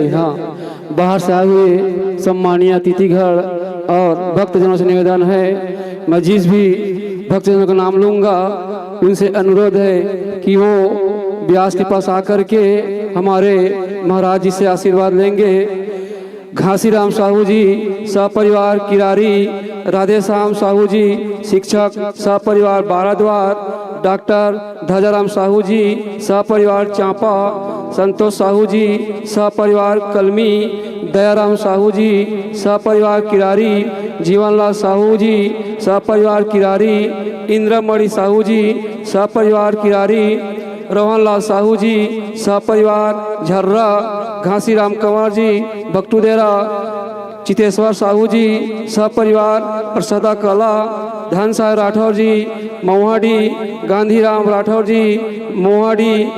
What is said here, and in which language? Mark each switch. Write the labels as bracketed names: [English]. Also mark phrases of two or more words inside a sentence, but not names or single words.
[Hindi] हाँ, बाहर से आए हुए सम्मानीय अतिथिगण और भक्तजनों से निवेदन है, मैं जिस भी भक्तजनों का नाम लूंगा उनसे अनुरोध है कि वो व्यास के पास आकर के हमारे महाराज जी से आशीर्वाद लेंगे। घासीराम साहू जी सपरिवार किरारी, राधे श्याम साहू जी शिक्षक सपरिवार बाराद्वार, डॉक्टर ध्वजाराम साहू जी सपरिवार चांपा, संतोष साहू जी सपरिवार कलमी, दयाराम साहू जी सपरिवार किरारी, जीवनलाल साहू जी सपरिवार किरारी, इंद्रमणि साहू जी सपरिवार किरारी, रोहनलाल साहू जी सपरिवार झर्रा, घासीराम कंवर जी भक्तुदेरा, चितेश्वर साहू जी सपरिवार प्रसादा कला, धनसाय राठौर जी मोहाडी, गांधीराम राठौर जी मोहाडी,